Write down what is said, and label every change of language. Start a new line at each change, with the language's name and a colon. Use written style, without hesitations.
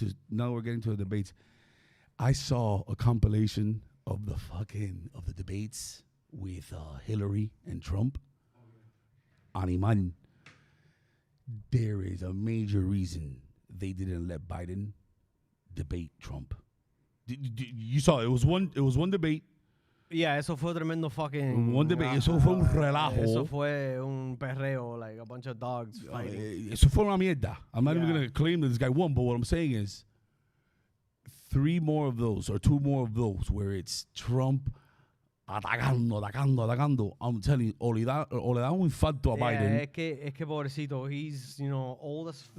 English: Now we're getting to the debates. I saw a compilation of the debates with Hillary and Trump. Animal. There is a major reason they didn't let Biden debate Trump. You saw it was one debate.
Spanish: Yeah, eso fue tremendo fucking...
English: One debate.
Spanish: Eso fue un relajo. Eso fue un perreo,
English: like a bunch of dogs fighting.
Spanish: Eso fue una mierda.
English: I'm not even Yeah. going to claim that this guy won, but what I'm saying is 3 more of those or 2 more of those where it's Trump atacando. I'm telling you,
Spanish: o le da un infarto a Biden. Es que pobrecito,
English: he's, old as fuck.